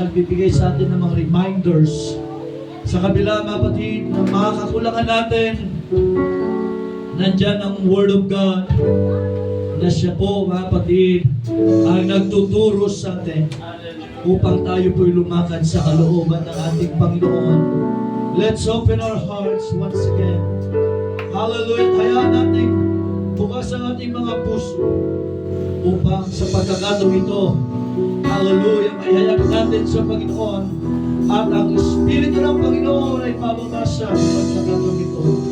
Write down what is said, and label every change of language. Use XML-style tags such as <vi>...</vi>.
<tl>Nagbibigay sa atin ng mga reminders. Sa kabila mga kapatid, ng mga kakulangan natin, nandyan ang Word of God na siya po mga kapatid ang nagtuturo sa atin upang tayo po'y lumakad sa kalooban ng ating Panginoon.</tl> <en>Let's open our hearts once again. Hallelujah.</en> <tl>Hayaan natin bukas ang ating mga puso upang sa pagkakataong ito, hallelujah, mahihayag natin sa Panginoon at ang Espiritu ng Panginoon ay pababasa sa pagkakataong ito.</tl>